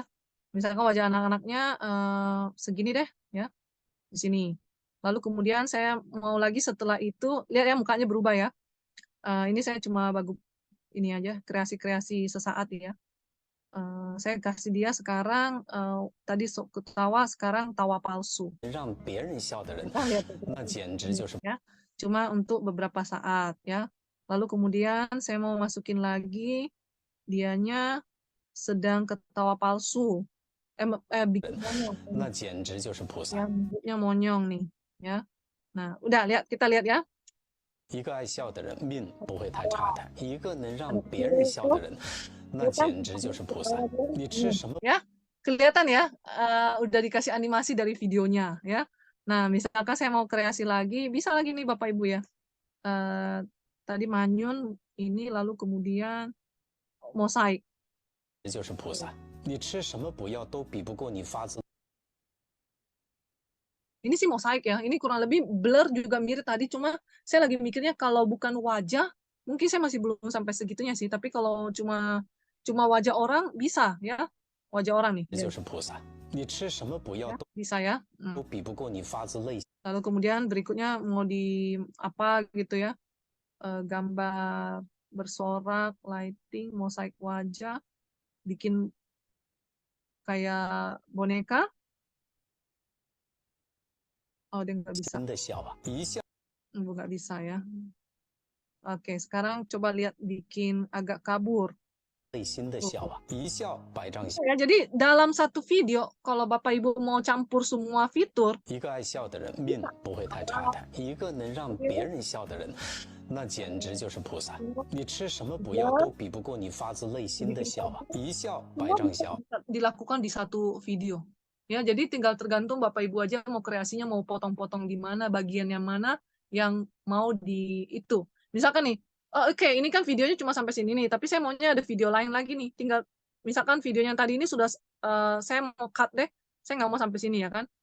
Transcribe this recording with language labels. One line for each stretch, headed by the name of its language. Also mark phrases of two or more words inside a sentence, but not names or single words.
Indonesian: Misalkan wajah anak-anaknya segini deh, ya, di sini. Lalu kemudian saya mau lagi setelah itu, lihat ya mukanya berubah ya. Ini saya cuma ini aja, kreasi-kreasi sesaat ya. Saya kasih dia sekarang, tadi ketawa, sekarang tawa palsu.
Chinese: 让别人笑的人，
Indonesian: Lihat,
Chinese: 那简直就是
Indonesian: ya. Cuma untuk beberapa saat ya. Lalu kemudian saya mau masukin lagi dianya sedang ketawa palsu. Bikin monyong.
Chinese: 那简直就是菩萨。
Indonesian: Yang bentuknya monyong nih, ya. Nah, udah kita lihat ya.
Chinese: 一个爱笑的人命不会太差的，一个能让别人笑的人，那简直就是菩萨。你吃什么？
Indonesian: Ya, kelihatan ya, udah dikasih animasi dari videonya ya. Nah, misalkan saya mau kreasi lagi, bisa lagi nih Bapak Ibu ya. Tadi Manyun ini lalu kemudian mosaik.
Chinese: 就是菩萨。你吃什么补药都比不过你发自
Indonesian: Ini sih mosaik ya. Ini kurang lebih blur juga mirip tadi. Cuma saya lagi mikirnya kalau bukan wajah, mungkin saya masih belum sampai segitunya sih. Tapi kalau cuma wajah orang bisa ya. Wajah orang nih.
Chinese: 就是菩萨。你吃什么不要
Indonesian: Ya, bisa ya.
Chinese: 都比不过你发自内心。
Indonesian: Lalu kemudian berikutnya mau di apa gitu ya. Gambar bersorak, lighting, mosaik wajah, bikin kayak boneka. Oh, dia nggak bisa.
Chinese: 真的笑啊，一笑
Indonesian: Nggak bisa ya. Oke, sekarang coba lihat bikin agak kabur.
Chinese: 内心的笑啊，一笑百丈笑。
Indonesian: Ya, jadi dalam satu video, kalau Bapak Ibu mau campur semua fitur,
Chinese: 一个爱笑的人命不会太差的，一个能让别人笑的人，那简直就是菩萨。你吃什么补药都比不过你发自内心的笑啊，一笑百丈笑。
Indonesian: dilakukan di satu video. Ya, jadi tinggal tergantung Bapak Ibu aja mau kreasinya mau potong-potong di mana, bagian yang mana yang mau di itu. Misalkan nih, oke, ini kan videonya cuma sampai sini nih, tapi saya maunya ada video lain lagi nih. Tinggal misalkan videonya yang tadi ini sudah saya mau cut deh, saya nggak mau sampai sini ya kan.